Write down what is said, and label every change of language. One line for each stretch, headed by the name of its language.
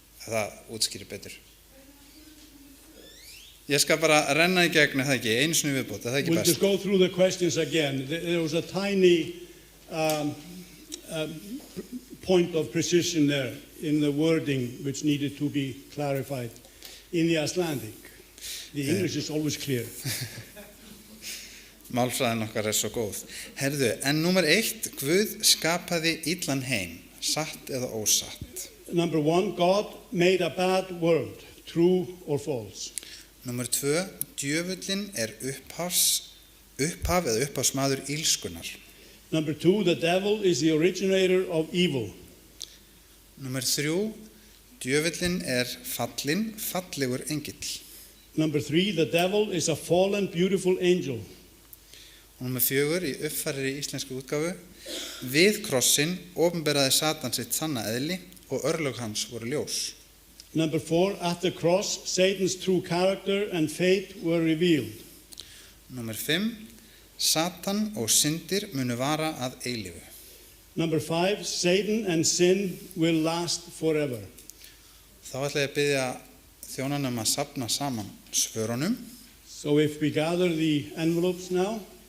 Icelandic: Það útskýrir betur. Ég skal bara renna í gegn, það ekki, einu sinni viðbót, það ekki best.
English: We'll just go through the questions again. There was a tiny point of precision there in the wording which needed to be clarified in the Icelandic. The English is always clear.
Icelandic: Málfræðin okkar svo góð. Herðu, en númer 1, Guð skapaði illan heim, satt eða ósatt.
English: Number 1, God made a bad world, true or false.
Icelandic: Númer 2, djöfullinn upphaf eða upphafsmaður illskunnar.
English: Number 2, the devil is the originator of evil.
Icelandic: Númer 3, djöfullinn fallinn, fallegur engill.
English: Number 3, the devil is a fallen, beautiful angel.
Icelandic: Og númer 4, í uppfærðri íslensku útgáfu, við krossin opinberaði Satan sitt sanna eðli og örlög hans voru ljós.
English: Number 4, at the cross, Satan's true character and fate were revealed.
Icelandic: Númer 5, Satan og syndir munu vara að eilífu.
English: Number 5, Satan and sin will last forever.
Icelandic: Þá ætla ég að biðja þjónanum að safna saman svörunum.
English: So if we gather the envelopes now.